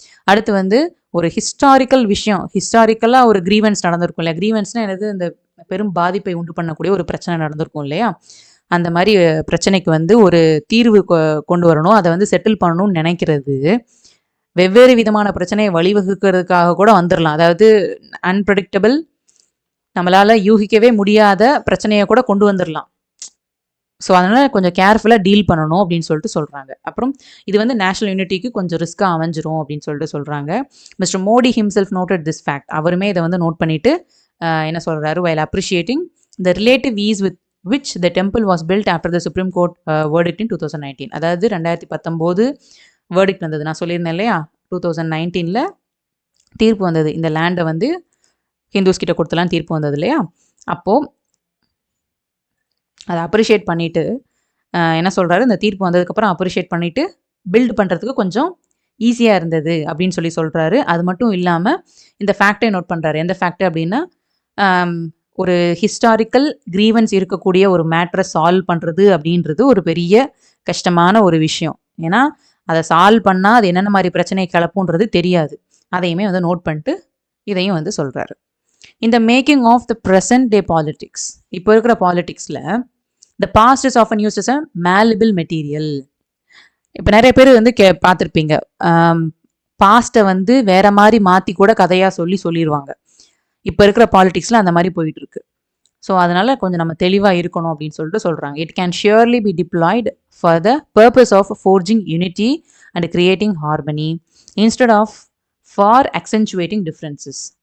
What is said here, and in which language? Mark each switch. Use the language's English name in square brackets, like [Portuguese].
[Tamil] அடுத்து வந்து ஒரு ஹிஸ்டாரிக்கல் விஷயம், ஹிஸ்டாரிக்கலாக ஒரு கிரீவன்ஸ் நடந்திருக்கும் இல்லையா, கிரீவன்ஸ்னால் என்னது, இந்த பெரும் பாதிப்பை உண்டு பண்ணக்கூடிய ஒரு பிரச்சனை நடந்திருக்கும் இல்லையா, அந்த மாதிரி பிரச்சனைக்கு வந்து ஒரு தீர்வு கொண்டு வரணும், அதை வந்து செட்டில் பண்ணணும்னு நினைக்கிறது வெவ்வேறு விதமான பிரச்சனையை வழிவகுக்கிறதுக்காக கூட வந்துடலாம். அதாவது அன்பிரடிக்டபிள், நம்மளால் யூகிக்கவே முடியாத பிரச்சனையை கூட கொண்டு வந்துடலாம். ஸோ அதனால் கொஞ்சம் கேர்ஃபுல்லாக டீல் பண்ணணும் அப்படின்னு சொல்லிட்டு சொல்கிறாங்க. அப்புறம் இது வந்து நேஷனல் யூனிட்டிக்கு கொஞ்சம் ரிஸ்க்காக அமைஞ்சிரும் அப்படின்னு சொல்லிட்டு சொல்கிறாங்க. [English] mister Modi himself noted this fact, [Tamil] அவருமே இதை வந்து நோட் பண்ணிவிட்டு என்ன சொல்கிறாரு, [English] while appreciating the relative ease with which the temple was built after the Supreme Court verdict in 2019. [Tamil] அதாவது 2019 வேர்டிக்ட் வந்தது, நான் சொல்லியிருந்தேன் இல்லையா, 2019 தீர்ப்பு வந்தது, இந்த லேண்டை வந்து ஹிந்துஸ் கிட்ட கொடுத்தலாம் தீர்ப்பு வந்தது இல்லையா. அப்போது அதை அப்ரிஷியேட் பண்ணிவிட்டு என்ன சொல்கிறாரு, இந்த தீர்ப்பு வந்ததுக்கப்புறம் அப்ரிஷியேட் பண்ணிவிட்டு பில்டு பண்ணுறதுக்கு கொஞ்சம் ஈஸியாக இருந்தது அப்படின்னு சொல்கிறாரு. அது மட்டும் இல்லாமல் இந்த ஃபேக்டை நோட் பண்ணுறாரு. எந்த ஃபேக்ட் அப்படின்னா, ஒரு ஹிஸ்டாரிக்கல் கிரீவன்ஸ் இருக்கக்கூடிய ஒரு மேட்ரை சால்வ் பண்ணுறது அப்படின்றது ஒரு பெரிய கஷ்டமான ஒரு விஷயம். ஏன்னா அதை சால்வ் பண்ணால் அது என்னென்ன மாதிரி பிரச்சனையை கிளப்புன்றது தெரியாது. அதையுமே வந்து நோட் பண்ணிட்டு இதையும் வந்து சொல்கிறாரு. இந்த [English] making of the present day politics, [Tamil] இப்போ இருக்கிற பாலிட்டிக்ஸில் [English] The past is often used as a malleable material. [Tamil] இப்போ நிறைய பேர் வந்து பார்த்துருப்பீங்க, பாஸ்ட்டை வந்து வேற மாதிரி மாற்றி கூட கதையாக சொல்லிடுவாங்க. இப்போ இருக்கிற பாலிடிக்ஸில் அந்த மாதிரி போயிட்டு இருக்கு. ஸோ அதனால கொஞ்சம் நம்ம தெளிவாக இருக்கணும் அப்படின்னு சொல்லிட்டு சொல்கிறாங்க. [English] It can surely be deployed for the purpose of forging unity and creating harmony instead of for accentuating differences.